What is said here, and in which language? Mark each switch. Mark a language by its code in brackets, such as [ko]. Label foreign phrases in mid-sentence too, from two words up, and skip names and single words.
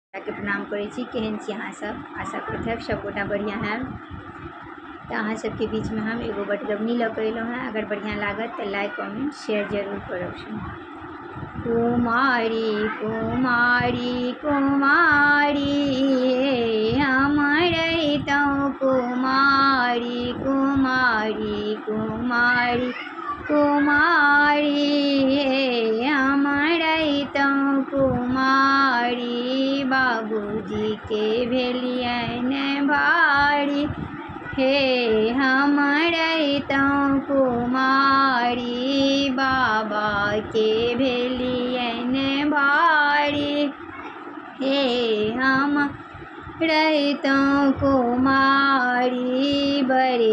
[mai] के प्रणाम करै छी। केहन छी अहाँ सब? आशा करब सबगोटा बढ़िया है। तो अहाँ सबके बीच में हम एगो बटगबनी लऽ के अयलहुँ हैं। अगर बढ़िया लागत तो [en] like comment share [mai] जरूर करब। कुमारी कुमारी कुमारी हम रहितौं कुमारी कुमारी कुमारी कुमारी हम रहितौं कुमारी बाबूजी के भेलियन भारी हे हम रहितौं कुमारी बाबा के भेलियन भारी हे हम रहितौं कुमारी बड़े